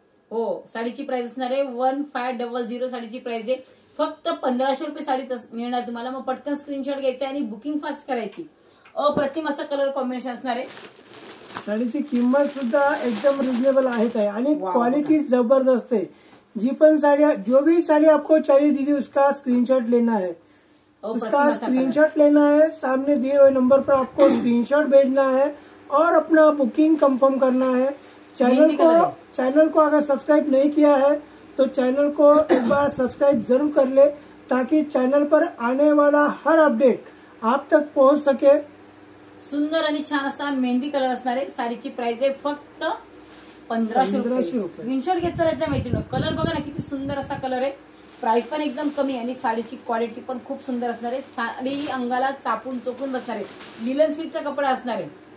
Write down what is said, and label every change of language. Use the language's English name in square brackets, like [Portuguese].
[Marathi] हो, साडीची प्राइस असणार आहे 1500. साडीची प्राइस आहे फक्त 1500 रुपये साडी मिळणार तुम्हाला. मग पटकन स्क्रीनशॉट घ्यायचा आणि बुकिंग फास्ट करायची. अप्रतिम असं कलर कॉम्बिनेशन असणार आहे. साडीची किंमत सुद्धा एकदम रिजनेबल आहे आणि क्वालिटी जबरदस्त है. [Hindi] जी पण साड़ी, जो भी साड़ी आपको चाहिए दीदी, उसका स्क्रीनशॉट लेना है. उसका स्क्रीनशॉट लेना है, सामने दिए हुए नंबर पर आपको स्क्रीनशॉट भेजना है और अपना बुकिंग कंफर्म करना है. चैनल को अगर सब्सक्राइब नहीं किया है तो चैनल को एक बार सब्सक्राइब जरूर कर ले, ताकि चैनल पर आने वाला हर अपडेट आप तक पहुंच सके. [Marathi] सुंदर आणि छान असा मेहंदी कलर असणार आहे. साडीची प्राइस आहे फक्त 1500 रुपये. स्क्रीनशॉट घेत चालायचा मैत्रिणी. कलर बघा ना किती सुंदर असा कलर आहे. प्राइस पण एकदम कमी आणि साडीची क्वालिटी पण खूप सुंदर असणार आहे. साडी अंगाला चापून चोपून बसणार आहे. लिलन सिल्कचा कपडा असणार आहे.